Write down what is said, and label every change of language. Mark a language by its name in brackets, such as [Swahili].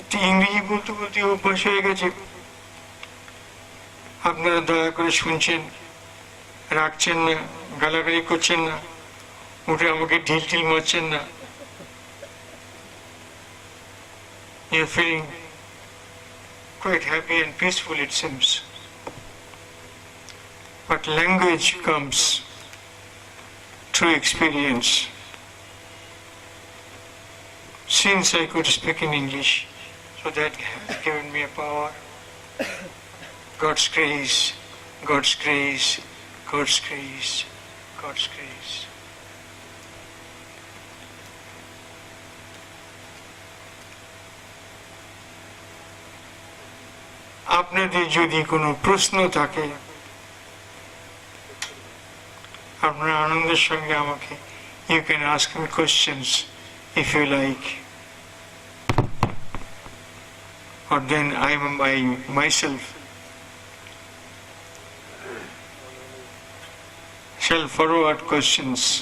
[Bangla] ইংরেজি বলতে বলতে অভ্যাস হয়ে গেছে। আপনারা দয়া করে শুনছেন, রাখছেন না, গালাগালি করছেন না, উঠে আমাকে ঢিল ঢিল মারছেন না। [English] You're feeling quite happy and peaceful, it seems. But language comes through experience. Since I could speak in English, so that has given me a power. God's grace, God's grace, God's grace, God's grace. [Bangla] আপনাদের যদি কোনো প্রশ্ন থাকে, আপনারা আনন্দের সঙ্গে আমাকে, [English] you can ask me questions if you like. Or then I am myself shall forward questions.